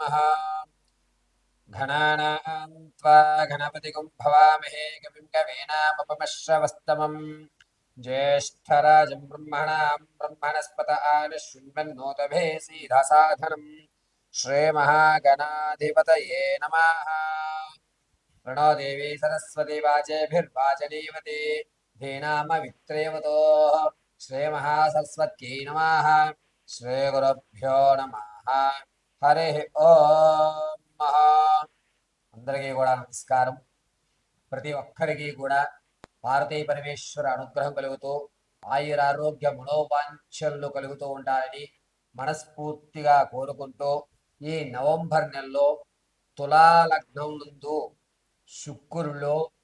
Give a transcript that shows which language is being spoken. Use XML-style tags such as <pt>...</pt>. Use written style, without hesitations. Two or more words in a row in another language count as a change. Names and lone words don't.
<sa>गणानां त्वा गणपतिगुं भवामहे कविं कवीनामुपमश्रवस्तमम् ज्येष्ठराजं ब्रह्मणां ब्रह्मणस्पत आनशृण्वन्नोतभे सीधसाधनम् श्रीमहागणाधिपतये नमः। प्रणो देवी सरस्वती वाजेभिर्वाचनीवती धीनामवित्रेवतोः श्रीमहासरस्वत्यै नमः। श्रीगुरुभ्यो नमः। हरि ఓం.</sa> <te>అందరికీ కూడా నమస్కారం. ప్రతి ఒక్కరికి కూడా భారతీయ పరమేశ్వర అనుగ్రహం కలుగుతూ ఆయురారోగ్య మనోవాంఛలు కలుగుతూ ఉండాలని మనస్ఫూర్తిగా కోరుకుంటూ ఈ నవంబర్ నెలలో తులా లగ్నం నందు శుక్రుడు,</te>